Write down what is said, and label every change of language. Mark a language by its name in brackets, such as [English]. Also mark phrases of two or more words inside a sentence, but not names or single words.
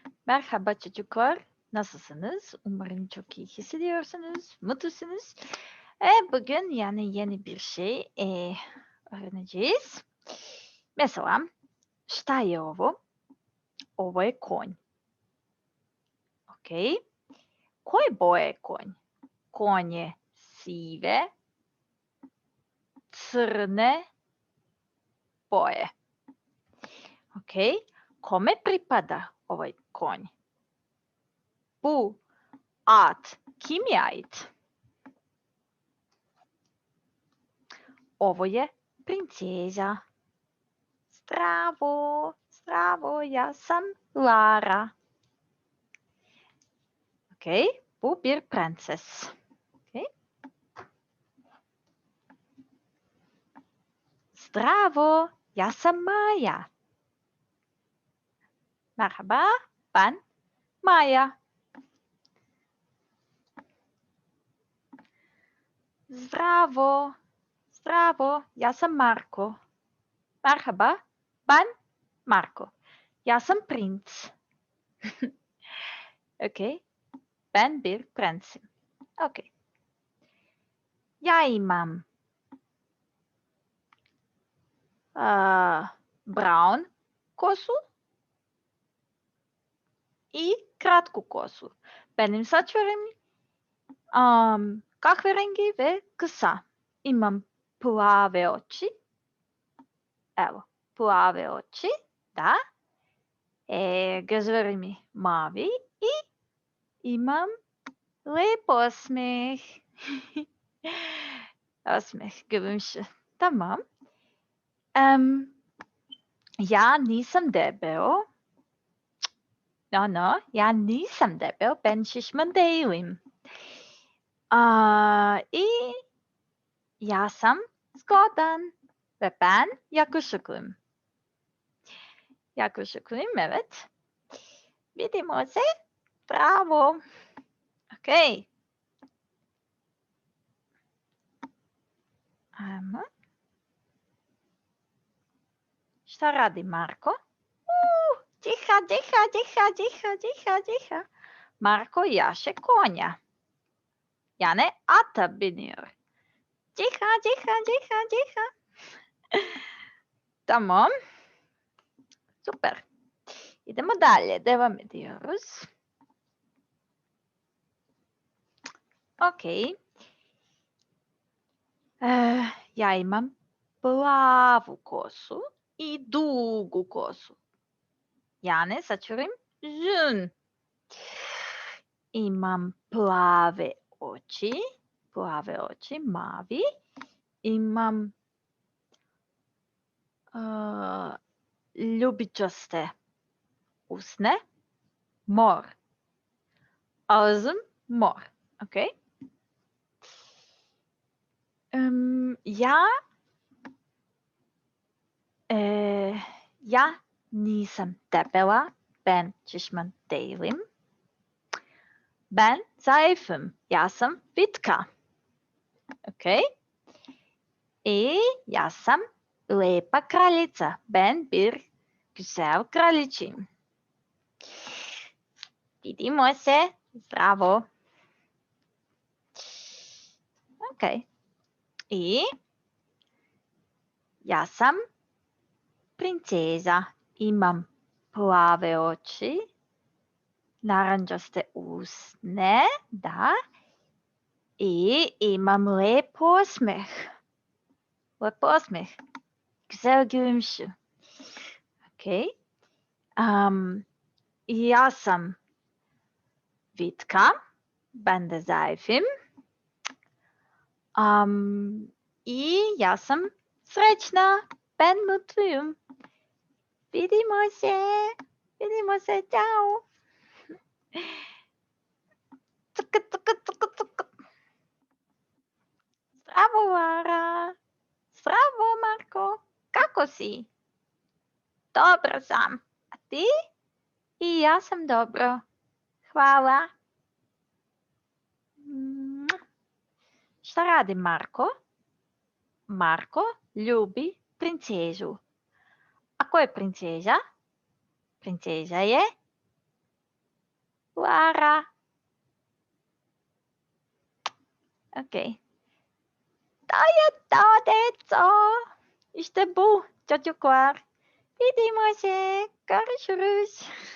[Turkish] Merhaba çocuklar. Nasılsınız? Umarım çok iyi hissediyorsunuz, mutlusunuz. Bugün yeni bir şey öğreneceğiz. Mesela, [Serbian] šta je ovo? Ovo je konj. Ok. Koje boje je konj? Konj je sive, crne boje. Ok. Kome pripada ovaj konj? [Turkish] Bu at kim je ait? [Serbian] Ovo je princeza. Zdravo, zdravo, ja sam Lara. [Turkish] Ok, bu bir prenses. Okay. [Serbian] Zdravo, ja sam Maja. [Turkish] Merhaba, ben Maya. [Serbian] Zdravo, zdravo, ja sam Marko. [Turkish] Merhaba, ben Marko. [Serbian] Ja sam princ. [Turkish] Ok, ben bir prensim. Ok. [Serbian] Ja imam brown kosu i kratku kosu. [Turkish] Benim saçlarım kahverengi ve kısa. [Serbian] İmam plave oči. Evo, plave oči, da. [Turkish] Gözlerimi mavi [Serbian] i imam lep osmeh. [Turkish] Osmeh, gülümşü. Tamam. [Serbian] Ja nisam debel. No, ja nisam debel, [Turkish] ben şişman değilim. [Serbian] I ja sam zgodan [Turkish] ve ben yakışıklıyım. Yakışıklıyım, evet. [Serbian] Vidimo se. Bravo. Ok. Ajmo. Šta radi Marko? Tiha. Marko jaše konja. [Turkish] Yani ata biniyor. Tiha. Tamam. [Serbian] Super. Idemo dalje. [Turkish] Devam ediyoruz. Ok. [Serbian] Ja imam plavu kosu i dugu kosu. [Turkish] Yani saçlarım uzun. [Serbian] Imam plave oči, mavi. Imam ljubičaste usne, mor. [Turkish] Ağzım mor. Okay? [Serbian] Ja nisam debela, [Turkish] ben şişman değilim. Ben zayıfım, [Serbian] ja sam vitka. [Turkish] Okay? [Serbian] Ja sam lepa kraljica, [Turkish] ben bir güzel kraliçeyim. [Serbian] Vidimo se. Zdravo. Ok. Ja sam princeza. Imam plave oči, naranđaste usne, da. I imam lep osmeh. Lep osmeh. [Turkish] Güzel gülümşü. [Serbian] Ok. Ja sam vitka. [Turkish] Ben de zayıfım. [Serbian] I ja sam srećna. [Turkish] Ben mutluyum. [Serbian] Vidimo se, ciao. Zdravo, Lara. Zdravo, Marko. Kako si? Dobro sam. A ti? I ja sam dobro. Hvala. Šta radi Marko? Marko ljubi princezu. A ko je princeza? Princeza je Wara. Okay. [Turkish] İşte bu çocuklar. Gideyim görüşürüz.